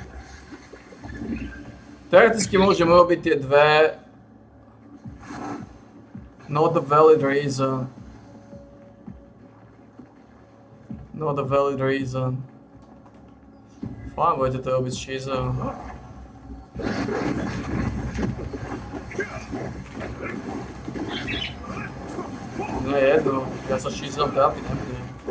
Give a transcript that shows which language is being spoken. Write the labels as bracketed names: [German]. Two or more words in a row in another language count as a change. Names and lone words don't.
[Slovak] Teoreticky môžem urobiť tie dve. [English] Not a valid reason. Not a valid reason. [Slovak] Fajn, budete to robiť s cheeseom. Nie je jedno, ja sa s cheeseom trápiť nebudem.